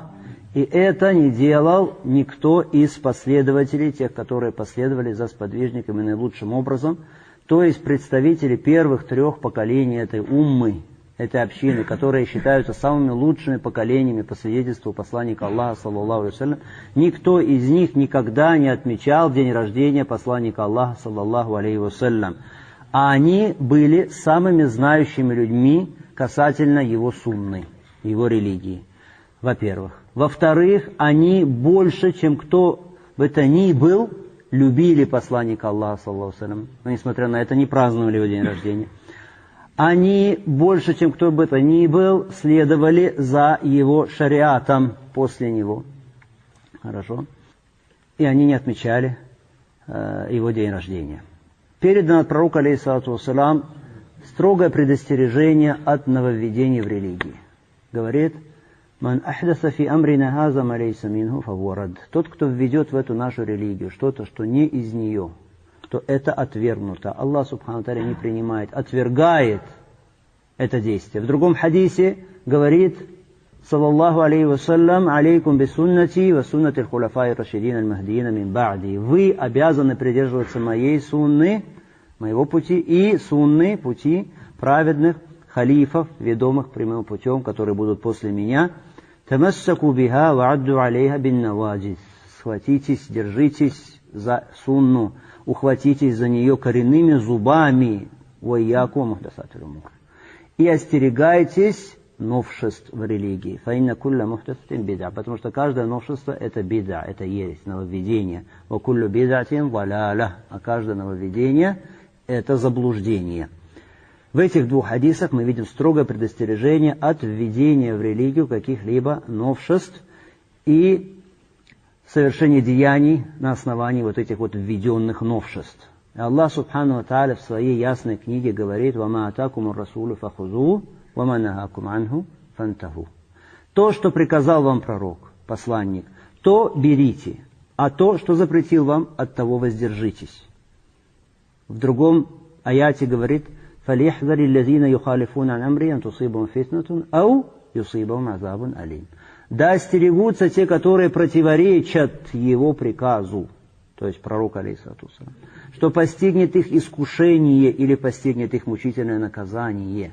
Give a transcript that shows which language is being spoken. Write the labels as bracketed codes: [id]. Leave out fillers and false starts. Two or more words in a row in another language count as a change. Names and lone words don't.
[ru] И это не делал никто из последователей, тех, которые последовали за сподвижниками наилучшим образом, то есть представители первых трех поколений этой уммы, этой общины, которые считаются самыми лучшими поколениями по свидетельству посланника Аллаха, [ar] صلى الله عليه وسلم. [ru] Никто из них никогда не отмечал день рождения посланника Аллаха, [ar] صلى الله عليه وسلم. [ru] А они были самыми знающими людьми касательно его сунны, его религии, во-первых. Во-вторых, они больше, чем кто бы то ни был, любили посланника Аллаха, [ar] صلى الله عليه وسلم, [ru] но несмотря на это не праздновали его день рождения. Они больше, чем кто бы то ни был, следовали за его шариатом после него. Хорошо? И они не отмечали его день рождения. Передано от пророка, [ar] عليه الصلاة والسلام, [ru] строгое предостережение от нововведений в религии. Говорит: [ar] «من أحدث في أمرنا هذا ما ليس منه فهو رد». [ru] Тот, кто введет в эту нашу религию что-то, что не из нее, то это отвергнуто. Аллах [ar] سبحانه تعالى [ru] не принимает, отвергает это действие. В другом хадисе говорит, [ar] صلى الله عليه وسلم: «عليكم بسنتي وسنة الخلفاء الراشدين المهديين من بعدي». [ru] Вы обязаны придерживаться моей сунны, моего пути, и сунны, пути праведных халифов, ведомых прямым путем, которые будут после меня. [ar] «تمسكوا بها وعضوا عليها بالنواجذ». [ru] Схватитесь, держитесь за сунну, ухватитесь за нее коренными зубами. [ar] «وإياكم ومحدثات الأمور». [ru] И остерегайтесь новшеств в религии. [ar] «فإن كل محدثة بدعة». [ru] Потому что каждое новшество это бид'a, это ересь, нововведение. [ar] «وكل بدعة ضلالة». [ru] А каждое нововведение это заблуждение. В этих двух хадисах мы видим строгое предостережение от введения в религию каких-либо новшеств и совершения деяний на основании вот этих вот введенных новшеств. И Аллах [ar] سبحانه وتعالى [ru] в своей ясной книге говорит: [ar] «وما آتاكم الرسول فخذوه وما نهاكم عنه فانتهوا». [ru] То, что приказал вам пророк, посланник, то берите, а то, что запретил вам, от того воздержитесь. В другом аяте говорит: [ar] فَلْيَحْذَرِ الَّذِينَ يُخَالِفُونَ عَنْ أَمْرِهِ أَنْ تُصِيبَهُمْ فِتْنَةٌ أَوْ يُصِيبَهُمْ عَذَابٌ أَلِيمٌ. [ru] Да остерегутся те, которые противоречат его приказу, то есть пророк, [ar] عليه الصلاة والسلام, [ru] что постигнет их искушение или постигнет их мучительное наказание.